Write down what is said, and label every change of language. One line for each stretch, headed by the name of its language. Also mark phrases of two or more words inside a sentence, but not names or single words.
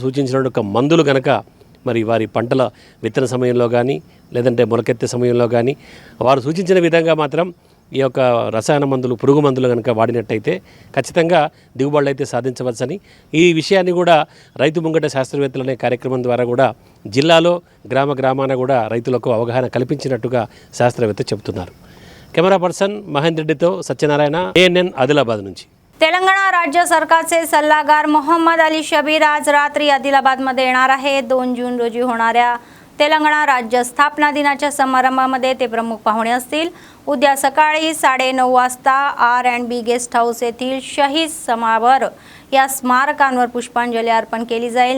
Telugu: సూచించినటువంటి ఒక మందులు కనుక మరి వారి పంటల విత్తన సమయంలో కానీ లేదంటే మొలకెత్తే సమయంలో కానీ వారు సూచించిన విధంగా మాత్రం ఈ యొక్క రసాయన మందులు పురుగు మందులు కనుక వాడినట్టయితే ఖచ్చితంగా దిగుబడులు అయితే సాధించవచ్చని, ఈ విషయాన్ని కూడా రైతు ముంగట శాస్త్రవేత్తలు అనే కార్యక్రమం ద్వారా కూడా జిల్లాలో గ్రామాన కూడా రైతులకు అవగాహన కల్పించినట్టుగా శాస్త్రవేత్త చెబుతున్నారు.
English: camera person
Telugu: మహేంద్ర రెడ్డి తో సత్యనారాయణ, ANN ఆదిలాబాద్ నుంచి.
Marathi: तेलंगणा राज्य सरकारचे सल्लागार मोहम्मद अली शबीर आज रात्री आदिलाबादमध्ये येणार आहे. 2 जून रोजी होणाऱ्या तेलंगणा राज्य स्थापना दिनाच्या समारंभामध्ये ते प्रमुख पाहुणे असतील. उद्या सकाळी 9:30 वाजता R&B गेस्ट हाऊस येथील शहीद समावर या स्मारकांवर पुष्पांजली अर्पण केली जाईल.